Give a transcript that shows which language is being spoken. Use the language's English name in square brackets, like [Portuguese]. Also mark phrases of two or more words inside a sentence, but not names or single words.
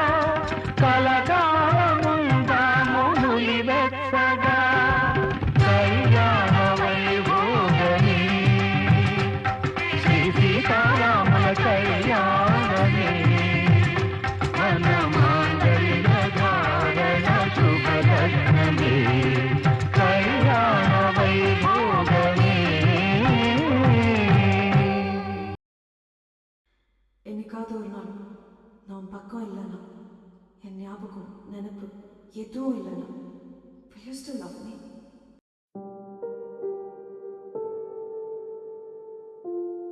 [Telugu] కలకాలముందాము నులివెచ్చగా కళ్యాణ వైభోగమే శ్రీ సీతారాముల కళ్యాణమే మన మాంగళ్య ధారణ శుభలగ్నమే కళ్యాణ వైభోగమే [Tamil] என்னைக்காவது ஒரு நாள் நான் பக்கம் இல்லைனா என் ஞாபகம் நினைப்பு எதுவும் இல்லைனா [English] will you still love me?